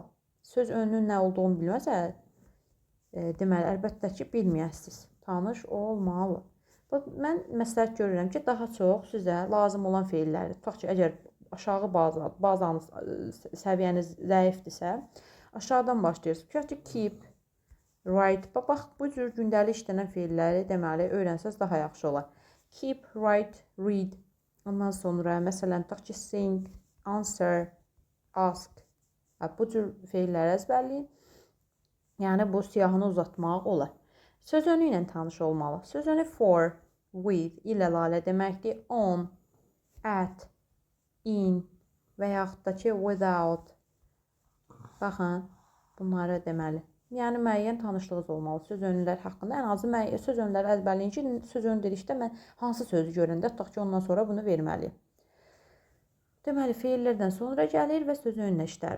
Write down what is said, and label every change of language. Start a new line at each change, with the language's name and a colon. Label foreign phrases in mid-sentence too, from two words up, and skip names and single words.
Azerbaijani: Söz önünün nə olduğunu bilməsə, deməli, əlbəttə ki, bilməyəsiniz. Tanış olmalı. Mən məsləhət görürəm ki, daha çox sizə lazım olan feilləri, tutaq ki, əgər aşağı bazanız, səviyyəniz zəifdirsə, aşağıdan başlayırsınız. Tutaq ki,
English: keep, write.
Azerbaijani: Bax, bu cür gündəlik işlənən feilləri deməli öyrənsəz daha yaxşı olar.
English: Keep, write, read.
Azerbaijani: Ondan sonra, məsələn, tutaq ki,
English: sing, answer, ask.
Azerbaijani: Bu cür feilləri əzbərləyin. Yəni, bu siyahını uzatmaq olar. Söz önü ilə tanış olmalı. Söz önü
English: for, with,
Azerbaijani: ilə lalə deməkdir.
English: On, at, in
Azerbaijani: və yaxud da ki, without. Baxın, bunları deməli. Yəni, müəyyən tanışlığınız olmalı. Söz önlər haqqında ən azı söz önləri əzbərləyin ki, söz önü dedikdə mən hansı sözü görəndə, tutaq ki, ondan sonra bunu verməliyim. Deməli, feillərdən sonra gəlir və söz önünə işlər.